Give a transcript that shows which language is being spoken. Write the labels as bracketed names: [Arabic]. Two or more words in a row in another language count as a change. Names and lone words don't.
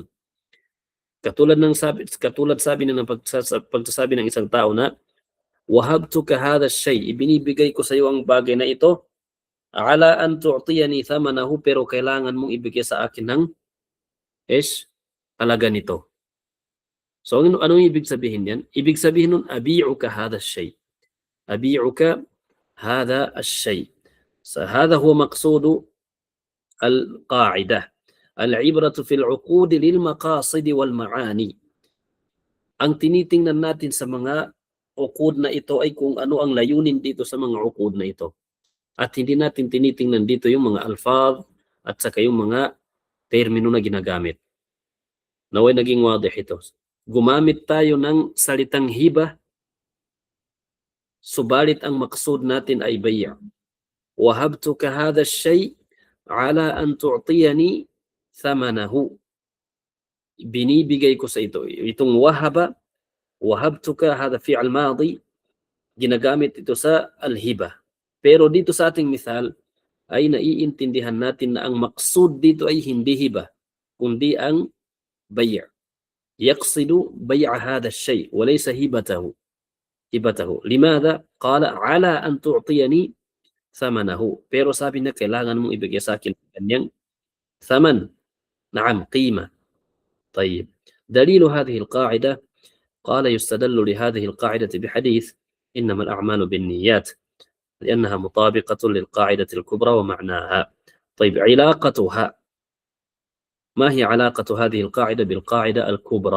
[Filipino] Katulad sabi ng pagsasabi ng isang tao na [Arabic] وهبتك هذا شيء, [Filipino] ibinibigay ko sa iyo ang bagay na ito [Arabic] على أن تعطيني ثمنه, [Filipino] pero kailangan mong ibigay sa akin ng halaga nito. So anong ibig sabihin yan? Ibig sabihin nun [Arabic] أبيعك هذا شيء، أبيعك هذا الشيء. So هذا هو مقصود القاعدة. العبرة في العقود للمقاصد والمعاني. [Filipino] Ang tinitingnan natin sa mga uqud na ito ay kung ano ang layunin dito sa mga uqud na ito. At hindi natin tinitingnan dito yung mga alfaz at saka yung mga termino na ginagamit. Naway naging wadih ito. Gumamit tayo ng salitang hiba, subalit ang maksud natin ay bay'. [Arabic] وهبتك هذا شيء على أن تعطيني ثمنه. [Filipino] Binibigay ko sa ito. Itong [Arabic] وهبتك هذا فعل ماض, [Filipino] ginagamit ito sa al-hiba. Pero dito sa ating misal ay naiintindihan natin na ang maksud dito ay hindi hiba, kundi ang bay'. [Arabic] يقصد بيع هذا الشيء وليس هبته. لماذا؟ قال على أن تعطيني ثمنه. [Filipino] Pero sabi na kailangan mong ibigay sa akin kanyang ثمن. [Arabic] نعم، قيمة. طيب، دليل هذه القاعدة قال يستدل لهذه القاعدة بحديث إنما الأعمال بالنيات لأنها مطابقة للقاعدة الكبرى ومعناها. طيب، علاقتها، ما هي علاقة هذه القاعدة بالقاعدة الكبرى؟